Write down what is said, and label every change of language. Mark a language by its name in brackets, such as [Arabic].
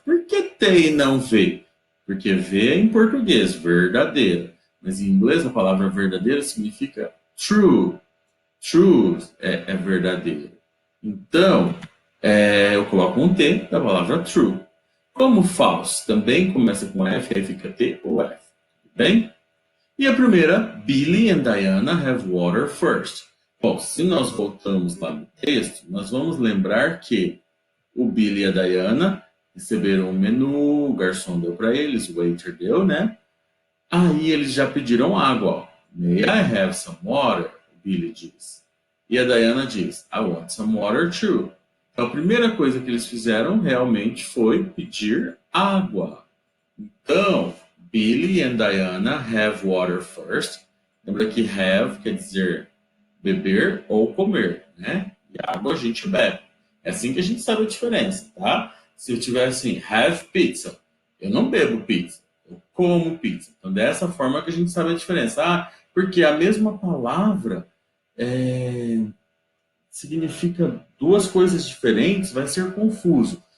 [Portuguese] Por que T e não V? Porque V é em português, verdadeira. Mas em inglês a palavra verdadeira significa true. True é verdadeiro. Então, eu coloco um T da palavra true. Como falso também começa com F, aí fica T ou F. Bem? E a primeira, [English] Billy and Diana have water first. [Portuguese] Bom, se nós voltamos lá no texto, nós vamos lembrar que o Billy e a Diana receberam o menu, o garçom deu para eles, o waiter deu, né? Aí eles já pediram água. Ó. [English] May I have some water? [Portuguese] O Billy diz. E a Diana diz, [English] I want some water too. [Portuguese] Então a primeira coisa que eles fizeram realmente foi pedir água. Então, [English] Billy and Diana have water first. [Portuguese] Lembra que have quer dizer beber ou comer, né? E água a gente bebe. É assim que a gente sabe a diferença, tá? Se eu tiver assim, have pizza, eu não bebo pizza, eu como pizza. Então, dessa forma que a gente sabe a diferença. Ah, porque a mesma palavra significa duas coisas diferentes, vai ser confuso.